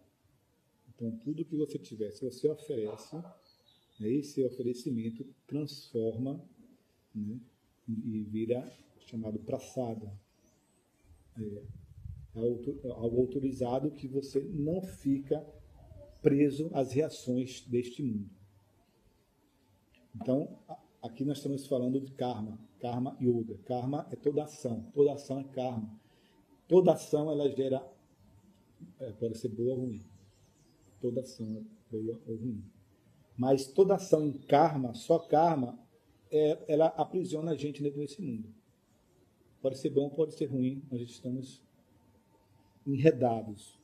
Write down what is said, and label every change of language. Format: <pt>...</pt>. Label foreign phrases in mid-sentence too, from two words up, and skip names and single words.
<pt>Então, tudo que você tiver, se você oferece, esse oferecimento transforma, né, e vira chamado prasada. Algo autorizado que você não fica preso às reações deste mundo. Então, aqui nós estamos falando de karma,</pt> <sa>कर्म योग.</sa> <pt>Karma é toda ação é karma. Toda ação ela gera, pode ser boa ou ruim. Toda ação é boa ou ruim. Mas toda ação em karma, só karma, ela aprisiona a gente dentro desse mundo. Pode ser bom, pode ser ruim, nós estamos enredados.</pt>